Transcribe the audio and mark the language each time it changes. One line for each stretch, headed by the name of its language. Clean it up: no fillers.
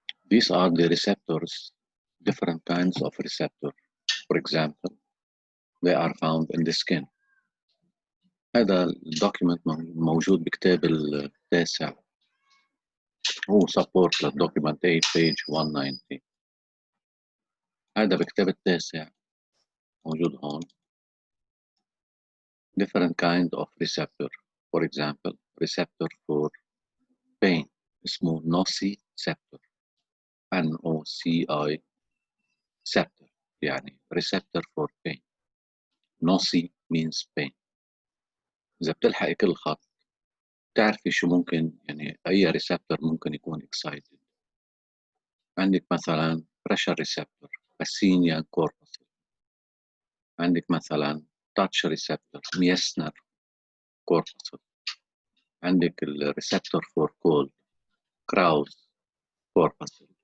English: These are the receptors, different kinds of receptor. For example, they are found in the skin.
Arabic: هذا الدوكيمنت موجود بكتاب التاسع، هو سبورت للدوكيمنت 8
English: page 190.
Arabic: هذا بكتاب التاسع موجود هون.
English: different kind of receptor. For example, receptor for pain
Arabic: اسمه
English: nociceptor. NOCI receptor
Arabic: يعني
English: receptor for pain. noci means pain.
Arabic: إذا بتلحقي كل خط تعرفي شو ممكن، يعني أي ريسبتور ممكن يكون excited. عندك مثلا pressure receptor Pacinian corpuscle. عندك مثلا touch receptor Meissner corpuscle. عندك الريسبتور فور cold Krauss corpuscle.